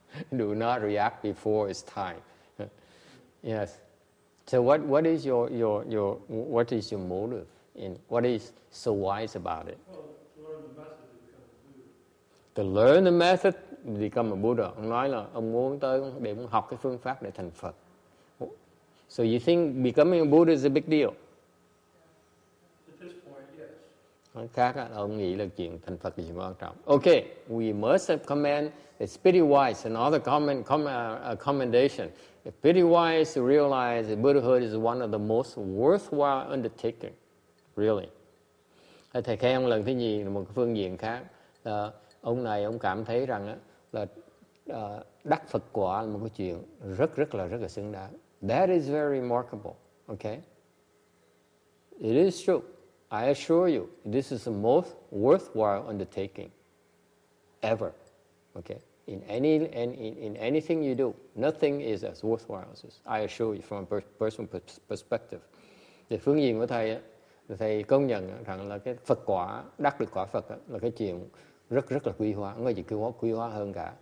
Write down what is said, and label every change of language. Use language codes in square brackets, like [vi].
[en] Do not react before it's time. Yes. So what is your motive? What is so wise about it? Well, to learn the method of becoming Buddha. To learn the method, become a Buddha. [vi] Ông nói là ông muốn tới để muốn học cái phương pháp để thành Phật. [en] So you think becoming a Buddha is a big deal? At this point, yes. [vi] Nói khác á, ông nghĩ là chuyện thành Phật là chuyện quan trọng. [en] Okay, we must commend it's pretty wise. Another commendation. It's pretty wise to realize that Buddhahood is one of the most worthwhile undertaking. Really. [vi] Thầy khen lần thứ nhì là một phương diện khác. Ông này ông cảm thấy rằng là đắc Phật quả là một cái chuyện rất là xứng đáng. [en] That is very remarkable. Okay. It is true. I assure you, this is the most worthwhile undertaking ever. Okay. In anything you do, nothing is as worthwhile as this. I assure you from a personal perspective. [vi] Về phương diện của thầy, thầy công nhận rằng là cái Phật quả, đắc được quả Phật là cái chuyện rất là quý hóa, không có gì quý hóa hơn cả.